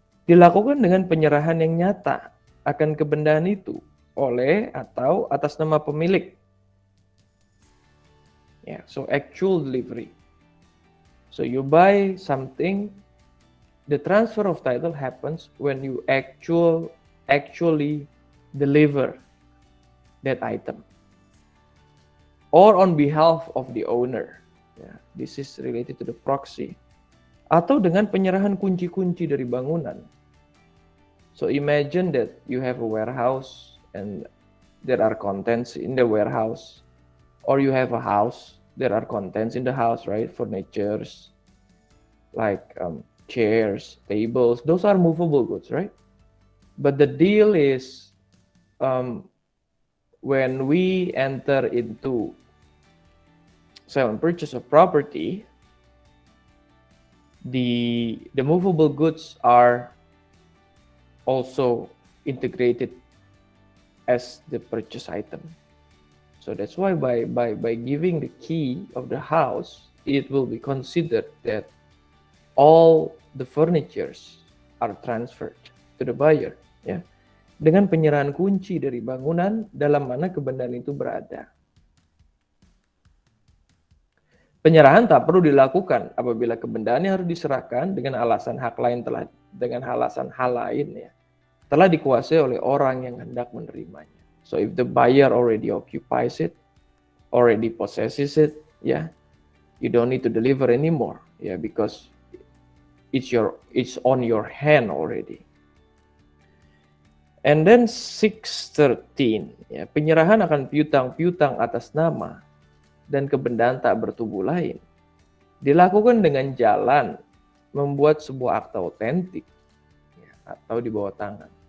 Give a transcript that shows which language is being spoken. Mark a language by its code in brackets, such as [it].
[id] Dilakukan dengan penyerahan yang nyata akan kebendaan itu oleh atau atas nama pemilik. [en] So actual delivery. So you buy something, the transfer of title happens when you actually deliver that item, or on behalf of the owner. This is related to the proxy. [id] Atau dengan penyerahan kunci-kunci dari bangunan. [en] So imagine that you have a warehouse and there are contents in the warehouse, or you have a house, there are contents in the house, right? Furnitures, like chairs, tables, those are movable goods, right? But the deal is, when we enter into sale and purchase of property, the movable goods are also integrated as the purchase item. So that's why by giving the key of the house, it will be considered that all the furnitures are transferred to the buyer, ya. [id] Dengan penyerahan kunci dari bangunan dalam mana kebendaan itu berada. Penyerahan tak perlu dilakukan apabila kebendaan yang harus diserahkan dengan alasan hal lain, ya, telah dikuasai oleh orang yang hendak menerimanya. [en] So if the buyer already occupies it, already possesses it, yeah, you don't need to deliver anymore, yeah, because it's on your hand already. And then [id] 613, ya, penyerahan akan piutang-piutang atas nama dan kebendaan tak bertubuh lain dilakukan dengan jalan membuat sebuah akta otentik, ya, atau di bawah tangan.